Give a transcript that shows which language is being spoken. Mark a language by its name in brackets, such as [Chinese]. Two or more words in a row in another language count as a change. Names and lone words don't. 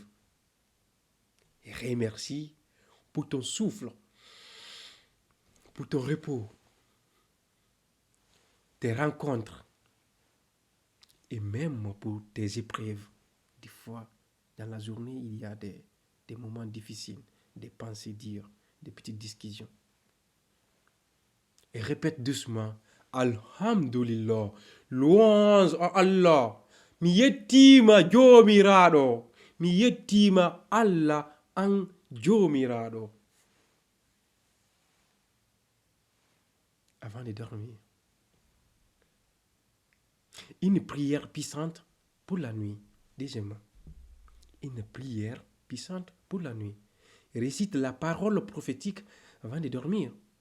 [French] Et remercie pour ton souffle, pour ton repos, tes rencontres et même pour tes épreuves. Des fois, dans la journée, il y a des moments difficiles, des pensées dures, des petites discussions. Et répète doucement, Alhamdulillah, louange à Allah, [Fula] mi yettima jomiraɗo, mi yettima Allah an jomiraɗo. [French] Avant de dormir. Une prière puissante pour la nuit. Deuxièmement, une prière puissante pour la nuit. Récite la parole prophétique avant de dormir.